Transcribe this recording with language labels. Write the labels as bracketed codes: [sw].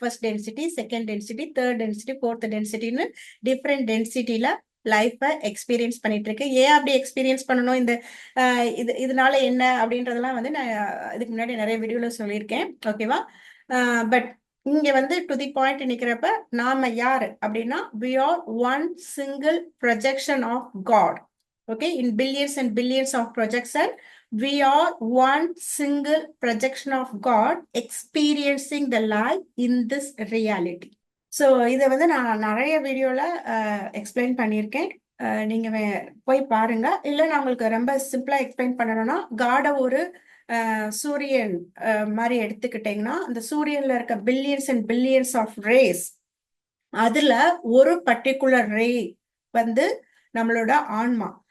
[ta] First density, second density, third density, fourth டென்சிட்டின்னு different டென்சிட்டில லைஃபை experience பண்ணிட்டு இருக்கு. ஏன் அப்படி எக்ஸ்பீரியன்ஸ் பண்ணணும், இந்த இதனால என்ன அப்படின்றதெல்லாம் வந்து நான் இதுக்கு முன்னாடி நிறைய வீடியோல சொல்லியிருக்கேன். ஓகேவா? பட் இங்க வந்து டு தி பாயிண்ட் நிக்கிறப்ப நாம யாரு அப்படின்னா [en] we are one single projection of God. Okay, in billions and billions of projection, we are one single projection of God experiencing the life in this reality. [ta] So இதை வந்து நான் நிறைய வீடியோல explain பண்ணியிருக்கேன். நீங்க போய் பாருங்க. இல்லை நான் உங்களுக்கு ரொம்ப சிம்பிளா எக்ஸ்பிளைன் பண்ணணும்னா, காடை ஒரு சூரியன் மாதிரி எடுத்துக்கிட்டீங்கன்னா, அந்த சூரியன்ல இருக்க [en] billions and billions of rays, [ta] அதுல ஒரு பர்டிகுலர் ரே வந்து நம்மளோட ஆன்மா.